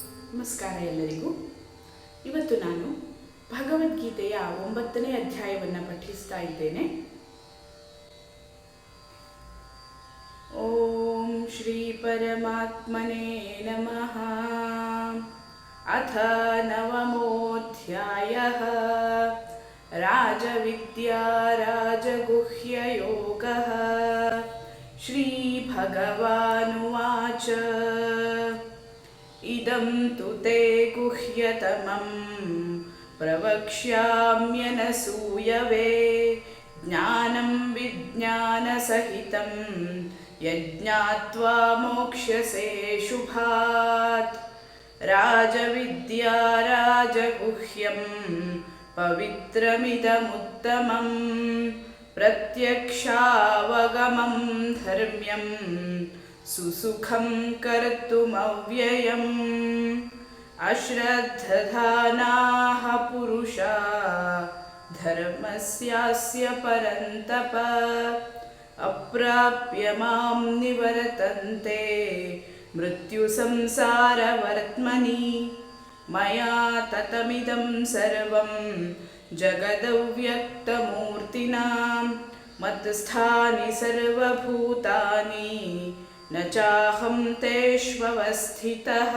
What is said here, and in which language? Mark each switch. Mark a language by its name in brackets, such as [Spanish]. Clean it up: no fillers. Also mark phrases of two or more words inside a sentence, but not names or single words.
[Kannada] ನಮಸ್ಕಾರ ಎಲ್ಲರಿಗೂ. ಇವತ್ತು ನಾನು ಭಗವದ್ಗೀತೆಯ 9ನೇ ಅಧ್ಯಾಯವನ್ನು ಪಠಿಸ್ತಾ ಇದ್ದೇನೆ. [Sanskrit] ಓಂ ಶ್ರೀ ಪರಮಾತ್ಮನೇ ನಮಃ. ಅಥ ನವಮೋಧ್ಯಾಯಃ. ರಾಜವಿದ್ಯಾ ರಾಜಗುಹ್ಯಯೋಗಃ. ಶ್ರೀ ಭಗವಾನುವಾಚ. ಇದಂ ತು ತೇ ಗುಹ್ಯತಮಂ ಪ್ರವಕ್ಷ್ಯಾಮ್ಯನಸೂಯವೆ. ಜ್ಞಾನಂ ವಿಜ್ಞಾನಸಹಿತಂ ಯಜ್ಞಾತ್ವಾ ಮೋಕ್ಷ್ಯಸೆ ಶುಭಾತ್. ರಾಜವಿದ್ಯಾ ರಾಜಗುಹ್ಯಂ ಪವಿತ್ರಮಿದಮುತ್ತಮಂ. ಪ್ರತ್ಯಕ್ಷಾವಗಮಂ ಧರ್ಮ್ಯಂ ಸುಸುಖಂ ಕರ್ತುಮವ್ಯಯಂ. ಅಶ್ರದ್ಧಾನಾಃ ಪುರುಷಾ ಧರ್ಮಸ್ಯಾಸ್ಯ ಪರಂತಪ. ಅಪ್ರಾಪ್ಯ ಮಾಂ ನಿವರ್ತಂತೆ ಮೃತ್ಯು ಸಂಸಾರವರ್ತ್ಮನಿ. ಮಯಾ ತತಮಿದಂ ಸರ್ವಂ ಜಗದವ್ಯಕ್ತಮೂರ್ತಿನಾ. ಮತ್ಸ್ಥಾನಿ ಸರ್ವಭೂತಾನಿ ನ ಚಾಹಂ ತೇಷ್ವಸ್ಥಿತಃ.